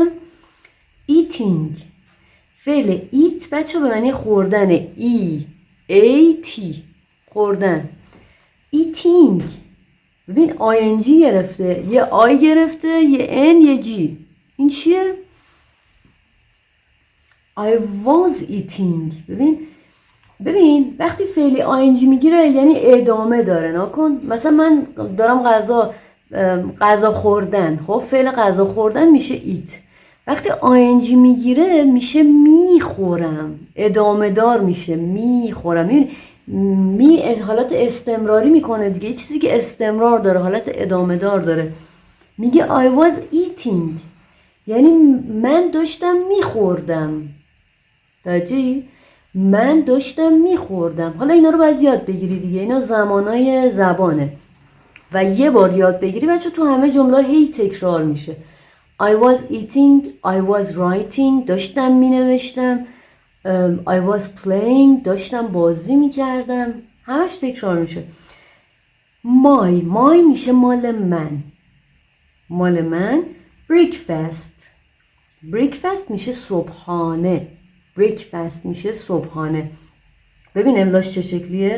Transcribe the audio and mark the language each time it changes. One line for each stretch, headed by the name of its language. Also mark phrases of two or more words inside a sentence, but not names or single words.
Persian: eating فعل eat بچه به معنی خوردن. e-a-t خوردن. eating ببین ing گرفته، یه آی گرفته، یه n یه g. این چیه؟
English: I was eating.
Persian: ببین وقتی فعلی آینجی میگیره یعنی ادامه داره. نکن مثلا من دارم غذا خوردن. خب فعل غذا خوردن میشه ایت. وقتی آینجی میگیره میشه میخورم. ادامه دار میشه میخورم. حالت استمراری میکنه دیگه. یه چیزی که استمرار داره حالت ادامه دار داره. میگه
English: I was eating
Persian: یعنی من داشتم میخوردم. توجهی؟ من داشتم میخوردم. حالا اینا رو باید یاد بگیری دیگه. اینا زمانای زبانه و یه بار یاد بگیری بچه تو همه جمله هی تکرار میشه.
English: I was eating, I was writing
Persian: داشتم مینوشتم.
English: I was playing
Persian: داشتم بازی میکردم. همش تکرار میشه. my میشه مال من. breakfast میشه صبحانه. ببین املاش چه شکلیه؟